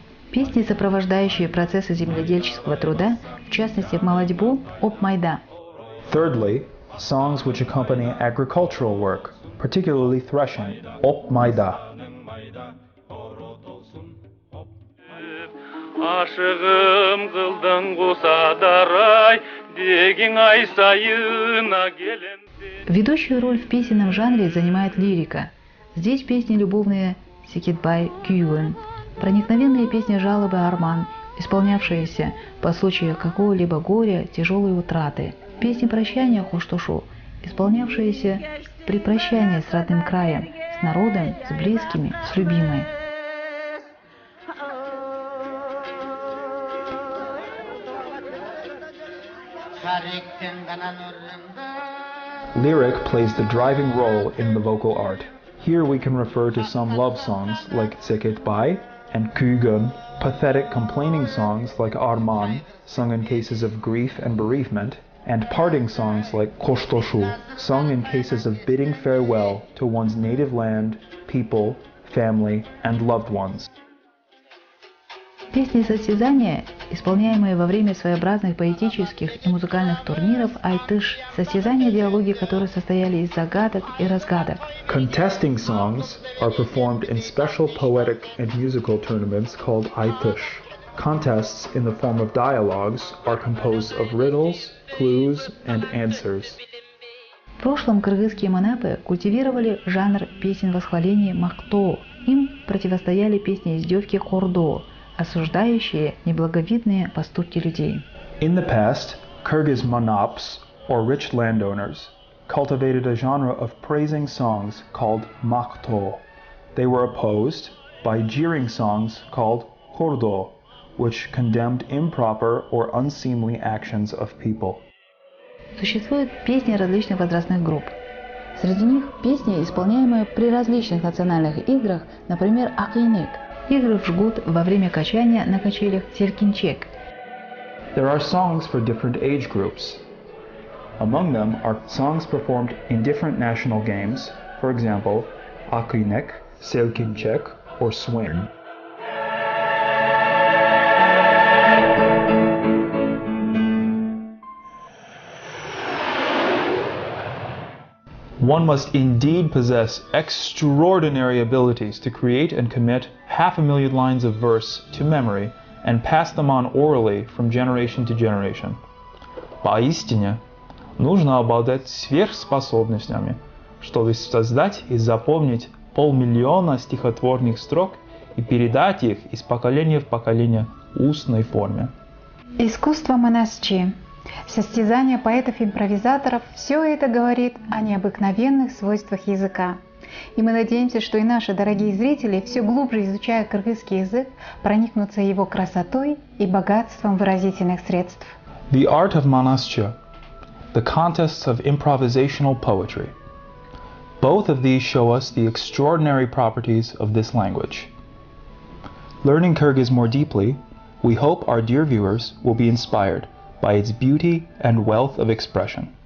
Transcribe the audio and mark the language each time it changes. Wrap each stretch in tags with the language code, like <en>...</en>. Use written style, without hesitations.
<ru>Песни, сопровождающие процессы земледельческого труда, в частности молодьбу, об майда.</ru> <en>Thirdly, songs which accompany agricultural work, particularly threshing, об майда.</en> <ky>Ашығым қылдың қусадарай, дегің ай сайына келем.</ky> <ru>Ведущую роль в песенном жанре занимает лирика. Здесь песни любовные Секетбай Кюгун, проникновенные песни жалобы Арман, исполнявшиеся по случаю какого-либо горя, тяжелой утраты, песни прощания Хоштошу, исполнявшиеся при прощании с родным краем, с народом, с близкими, с любимой.</ru> <en>Lyric plays the driving role in the vocal art. Here we can refer to some love songs like Seketbay and Kügun, pathetic complaining songs like Arman, sung in cases of grief and bereavement, and parting songs like Kostoshu, sung in cases of bidding farewell to one's native land, people, family, and loved ones.</en> <ru>Песни состязания, исполняемые во время своеобразных поэтических и музыкальных турниров Айтыш, состязания, диалоги которых состояли из загадок и разгадок.</ru> <en>Contesting songs are performed in special poetic and musical tournaments called Айтыш. Contests in the form of dialogues are composed of riddles, clues, and answers.</en> <ru>В прошлом кыргызские манапы культивировали жанр песен восхваления Махто. Им противостояли песни издевки Хордо, осуждающие неблаговидные поступки людей.</ru> <en>In the past, Kyrgyz manaps, or rich landowners, cultivated a genre of praising songs called Makhto. They were opposed by jeering songs called Hordo, which condemned improper or unseemly actions of people.</en> <ru>Существуют песни различных возрастных групп. Среди них песни, исполняемые при различных национальных играх, например, акинек, игры в жгут во время качания на качелях селькинчек.</ru> <en>There are songs for different age groups. Among them are songs performed in different national games, for example, Akınek, Selkimçek, or Swing. One must indeed possess extraordinary abilities to create and commit 500,000 lines of verse to memory and pass them on orally from generation to generation.</en> <ru>Поистине, нужно обладать сверхспособностями, чтобы создать и запомнить 500 000 стихотворных строк и передать их из поколения в поколение в устной форме. Искусство монасчи, состязание поэтов-импровизаторов – все это говорит о необыкновенных свойствах языка. И мы надеемся, что и наши дорогие зрители, все глубже изучая кыргызский язык, проникнутся его красотой и богатством выразительных средств.</ru> <en>The art of Manascha, the contests of improvisational poetry. Both of these show us the extraordinary properties of this language. Learning Kyrgyz more deeply, we hope our dear viewers will be inspired by its beauty and wealth of expression.</en>